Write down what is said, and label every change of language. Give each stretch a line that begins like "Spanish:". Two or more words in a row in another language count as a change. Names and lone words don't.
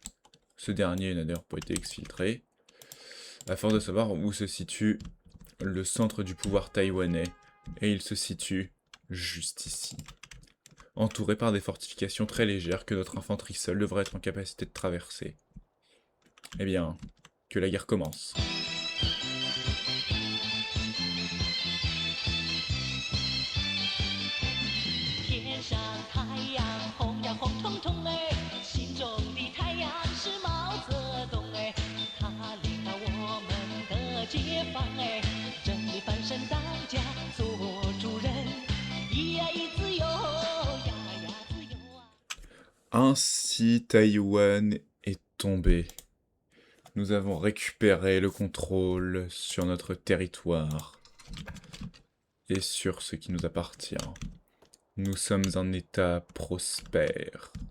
French: Ce dernier n'a d'ailleurs pas été exfiltré, afin de savoir où se situe le centre du pouvoir taïwanais, et il se situe juste ici, entouré par des fortifications très légères que notre infanterie seule devrait être en capacité de traverser. Eh bien, que la guerre commence.
Chinese: 天上太阳红呀红彤彤哎，心中的太阳是毛泽东哎，他领导我们的解放哎，真理翻身当家做主人，咿呀咿自由呀呀自由啊。
French: Ainsi, Taïwan est tombé. Nous avons récupéré le contrôle sur notre territoire et sur ce qui nous appartient. Nous sommes un État prospère.